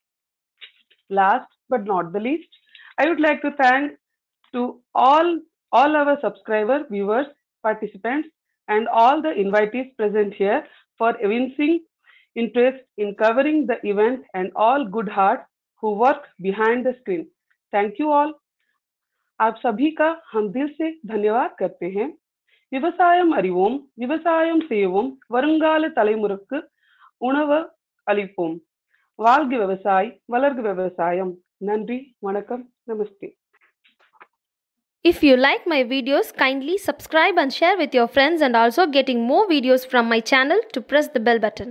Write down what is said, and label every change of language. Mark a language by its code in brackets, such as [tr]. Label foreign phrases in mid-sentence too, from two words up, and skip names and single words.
[en] Last but not the least, I would like to thank to all our subscriber, viewers, participants, and all the invitees present here for evincing interest in covering the event and all good hearts who work behind the screen. Thank you all. [hi] आप सभी का हम दिल से धन्यवाद करते हैं. [ta] விவசாயம் அறிவோம், விவசாயம் செய்வோம், வருங்கால தலைமுறைக்கு உணவு அளிப்போம். வாழ்க விவசாய், வளர்க விவசாயம். நன்றி, வணக்கம், நமஸ்தே. [en] If you like my videos, kindly subscribe and share with your friends, and also getting more videos from my channel to press the bell button.